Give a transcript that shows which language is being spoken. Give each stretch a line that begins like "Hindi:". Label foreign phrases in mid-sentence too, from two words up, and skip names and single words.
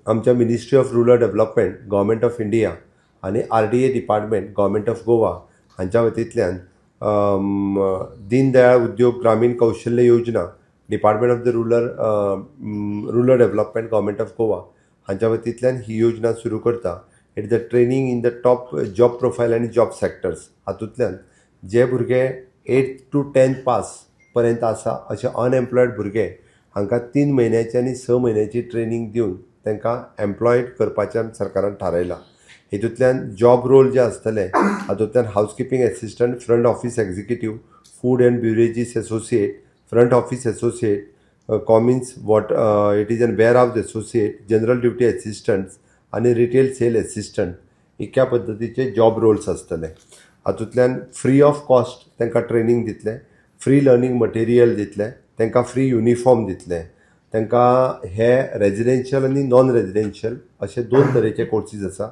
Konkani: आमच्या
English: Ministry of Rural Development Government of India
Konkani: आणि RDA
English: Department Government of Goa
Konkani: हांच्या वतींतल्यान दीनदयाळ उद्योग ग्रामीण कौशल्य योजना
English: Department of the Rural Development Government of Goa
Konkani: हांच्या वतींतल्यान ही योजना सुरू करता.
English: It is the training in the top job profile and job sectors.
Konkani: हातूंतल्यान जे भुरगे 8th to 10th पास पर्यंत आसा अशे अनएम्प्लॉयड भुरगे हांकां 3 म्हयन्याची आनी 6 म्हयन्याची ट्रेनिंग दिवन तांकां एम्प्लॉयड करपाचें सरकारान थारायलां. हितूंतल्यान
English: job role
Konkani: जे आसतले हातूंतल्यान
English: housekeeping assistant, front office executive, food and beverages associate, front office associate, commis it is an warehouse associate, general duty assistants
Konkani: आनी
English: retail sale assistant
Konkani: इतक्या पद्दतीचे
English: job roles
Konkani: आसतले. हातूंतल्यान
English: free of cost
Konkani: तांकां ट्रेनिंग दितले,
English: free learning material
Konkani: दितले, तांकां
English: free uniform
Konkani: दितले, तांकां हे रेजिडेन्शियल आनी
English: non residential
Konkani: अशे 2 तरेचे कोर्सीस आसा.